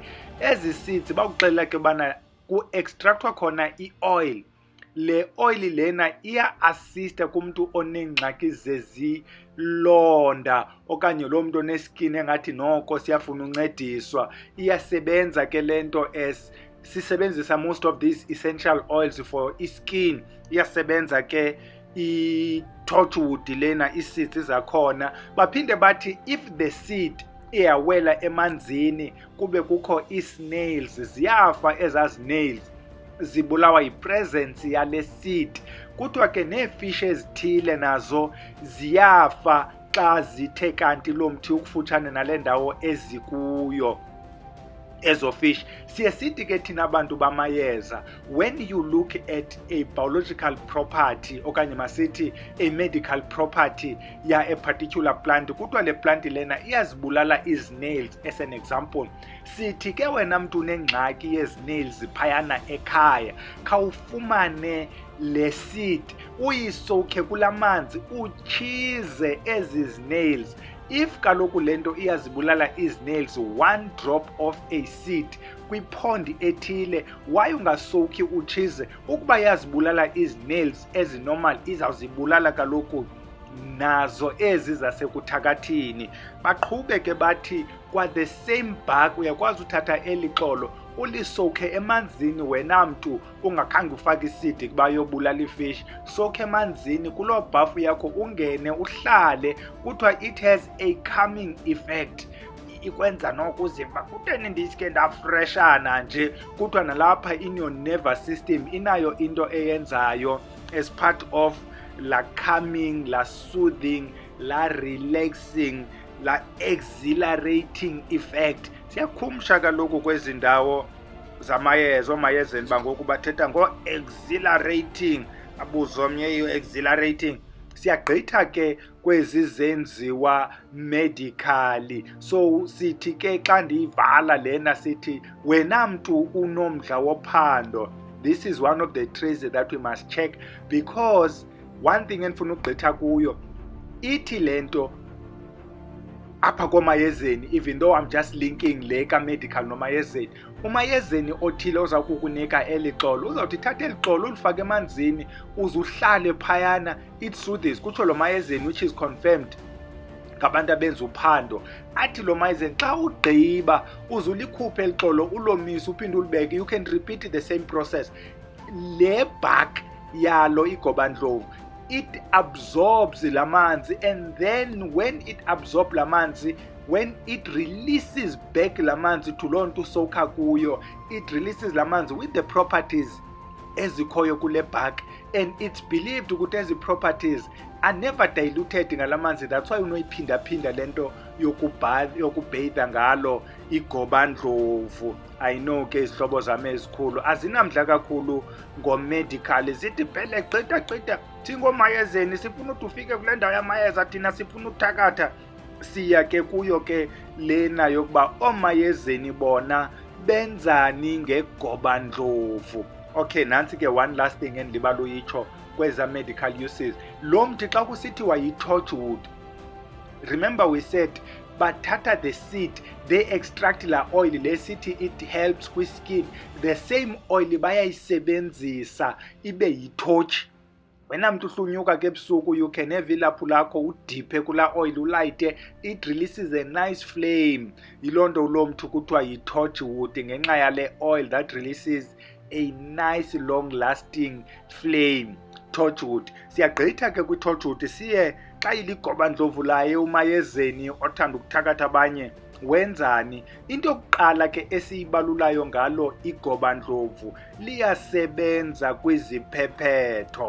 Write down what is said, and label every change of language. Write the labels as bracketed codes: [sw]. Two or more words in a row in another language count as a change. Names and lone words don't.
[xh] Ezi seeds bakuxelela ke ubana ku-extractwa khona i-oil. Le oil lena iya-assista kumntu oneengxaki zezilonda okanye lo mntu oneskin engathi noko siyafuna uncediswa. Iyasebenza ke le nto sisebenzisa [en] most of these essential oils for iskin. [xh] Iyasebenza ke i-torchwood lena, ii-seeds zakhona. Baphinde bathi [en] if the seed [xh] iyawela emanzini kube kukho ii-snails, ziyafa ezaa snails, zibulawa yi-presence yale seed. Kuthiwa ke neefish ezithile nazo ziyafa xa zithe kanti lo mthi ukufutshane nale ndawo ezikuyo ezo fish. Siye sithi ke thina abantu bamayeza, [en] when you look at a biological property [xh] okanye masithi [en] a medical property ya a particular plant, [xh] kuthiwa le plant lena iyazibulala iznails. [en] As an example, [xh] sithi ke wena mntu unengxaki yeznails phayana ekhaya, khawufumane le seed uyisowukhe kulamanzi utshize ezi snails. If kaloku lento iyazibulala iznails, 1 [en] drop of a seed [xh] kwiphondi ethile, why ungasowukhi utshize? Ukuba iyazibulala iznails ezinormal, izawuzibulala kaloku nazo ezi zasekuthakathini. Baqhube ke bathi kwa [en] the same bug [xh] uyakwazi uthatha eli xolo ulisowukhe emanzini. Wena mntu ungakhange ufake isidi kuba yobulala ifish, sowukhe emanzini kuloo bhafu yakho, ungene uhlale. [en] Kuthiwa it has a calming effect, [xh] ikwenza noko uziva kuteni ndisike ndafreshana nje. Kuthiwa nalapha [en] in your nervous system [xh] inayo into eyenzayo [en] as part of la calming, la soothing, la relaxing, la exhilarating effect. [xh] Siyakhumsha kaloku kwezi ndawo zamayeza, omayezeni bangoku bathetha ngo-exhilarating, abuzo omnye iyo-exhilarating. Siyagqitha ke kwezi zenziwa medically. So sithi ke xa ndiyivala lena sithi wena mntu unomdla wophando, [en] this is one of the trees that we must check, because one thing [xh] endifuna ukugqitha kuyo ithi lento apha komayezeni, [en] even though I'm just linking [xh] le ka-medical nomayezeni, umayezeni othile oza kukunika eli xolo uzawuthi thatha eli xolo ulifake emanzini uze uhlale phayana, [en] it soothes. [xh] Kutsho lo mayezeni which is confirmed ngabantu abenza uphando athi lo mayezeni xa ugqiba uzulikhuphe elixolo ulomise uphinde ulibeke, [en] you can repeat the same process. [xh] Le bark yalo igobandlovu, [en] it absorbs lamanzi, and then when it absorbs lamanzi, when it releases back lamanzi [xh] to loo nto usowukha kuyo, [en] it releases lamanzi with the properties [xh] ezikhoyo kule bark, [en] and it's believed ukuthi ezi properties are never diluted [xh] ngalamanzi. That's why unoyiphinda-phinda lento yokubheyitha ngalo igobandlovu. I know ke izihlobo zami ezikhulu azinamdla kakhulu ngomedical, zithi phele gqitha thingomayezeni sifuna ukuthi ufike kule ndawo yamayeza, thina sifuna ukuthakatha. Siya ke kuyo ke lena yokuba omayezeni bona benzani ngegobandlovu. [en] Okay, [xh] nansi ke [en] one last thing [xh] endibala uyitsho kweza [en] medical uses. [xh] Lo mthi xa kusithiwa yi-torchwood, [en] remember we said bathatha the seed, they extract [xh] la oil le sithi [en] it helps [xh] kwi-skin. [en] The same oil bayayisebenzisa ibe yi-torch. [xh] Wena mntu uhlunyuka ke ebusuku, [en] you can have [xh] ilaphu lakho udiphe kula [en] oil ulayite, it releases a nice flame. [xh] Yiloo nto lo mthi kuthiwa yi-torchwood ngenxa yale oil [en] that releases a nice long lasting flame. [xh] Torchwood. Siyagqitha ke kwi-torchwood siye xa iligobandlovu laye umayezeni othanda ukuthakatha abanye wenzani. Into yokuqala ke esiyibalulayo ngalo igobandlovu, liyasebenza kwiziphephetho.